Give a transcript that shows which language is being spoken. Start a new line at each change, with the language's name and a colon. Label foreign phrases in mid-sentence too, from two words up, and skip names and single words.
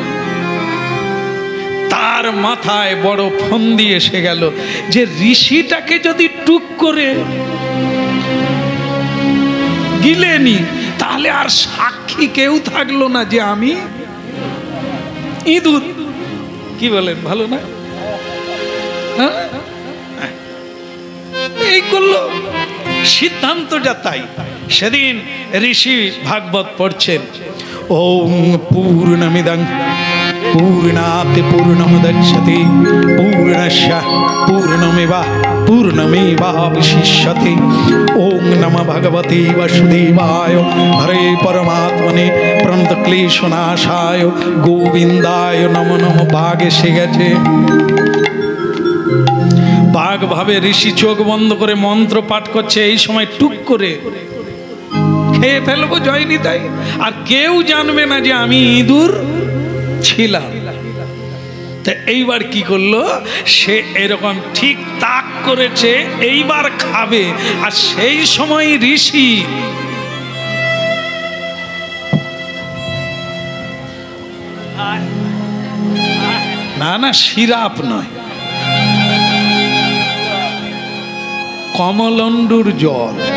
Bangla: তার মাথায় বড় ফন্দি এসে গেল যে ঋষিটাকে যদি টুক করে গিলেনি, তাহলে আর সাক্ষী কেউ থাকলো না যে আমি ইঁদুর। কি বলেন? ভালো না? এই করলো সিদ্ধান্ত যা তাই। সেদিন ঋষি ভাগবত পড়ছেন।
Sanskrit: ওম পূর্ণমিদং पूर्णात् पूर्णमुदच्यते पूर्णस्य पूर्णमेवावशिष्यते। ओम नमः भगवते वासुदेवाय हरे परमात्मने प्रणतक्लेशनाशाय गोविंदाय नमो नमः।
Bangla: बाघ एসে গেছে। বাঘ ভাবে ঋষি চোখ বন্ধ করে মন্ত্র পাঠ করছে, এই সময় টুক করে খেয়ে ফেলবো জয় নিতাই, আর কেউ জানবে না যে আমি ইঁদুর ছিলাম। তা এইবার কি করলো, সে এরকম ঠিক তাক করেছে এইবার খাবে, আর সেই সময় ঋষি না না সিরাপ নয়, কমলন্ডুর জল।